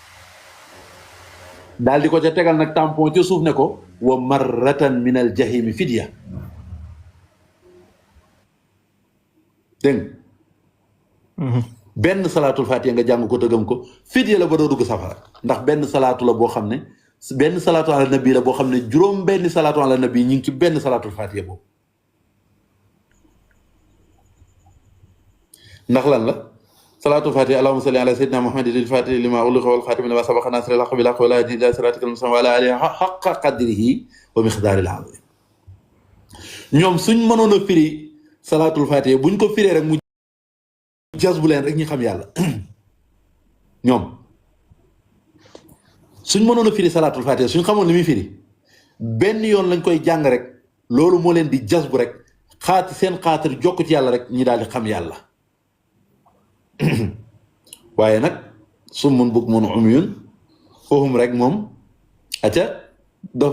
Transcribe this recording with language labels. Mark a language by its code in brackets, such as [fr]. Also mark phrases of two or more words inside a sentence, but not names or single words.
[wo] daal di ko ca tegal nag tampon ca suuf ne ko [ar] ومرة من الجحيم فدية [wo] dégg benn salaatul fatiha nga jàng ko tëgam ko fidya la ba doo dugg safara ndax benn salaatu la boo xam ne benn [ar] صلاة على النبي [wo] la boo xam ne juróom benn [ar] صلاة على النبي [wo] ñu ngi ci benn salaatul fatiha boobu ndax lan la salaatul fatiha [ar] اللهم صل على سيدنا محمد الفاتح لما أغلق والخاتم لما سبق ناصر الحق بالحق والهادي إلى صراطك المستقيم وعلى آله حق قدره ومقداره العظيم. [wo] ñoom suñ mënoon a firi salaatul fatiha buñ ko firee rek mu jas bu leen rek ñu xam yàlla ñoom suñ mënoon a firi salaatul fatiha suñ xamoon li muy firi benn yoon lañ koy jàng rek loolu moo leen di jas bu rek seen xaatir jokk ci yàlla rek ñi daal di xam yàlla waaye nag [ar] صم بكم عمي [wo] foohum rek moom aca dof